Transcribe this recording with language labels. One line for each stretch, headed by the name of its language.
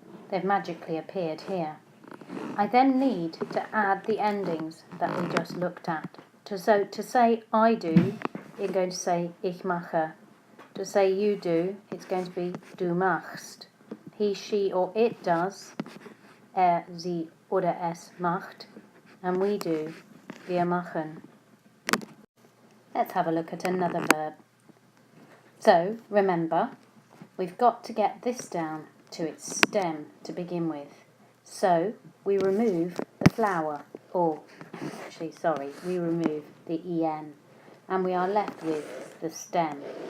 English: They've magically appeared here. I then need to add the endings that we just looked at. So to say I do, you're going to say
German: ich mache.
English: To say you do, it's going to be
German: du machst.
English: He, she or it does,
German: er, sie oder es macht,
English: and we do,
German: wir machen.
English: Let's have a look at another verb. So, remember, we've got to get this down to its stem to begin with. So, we remove the flower, we remove the en, and we are left with the stem.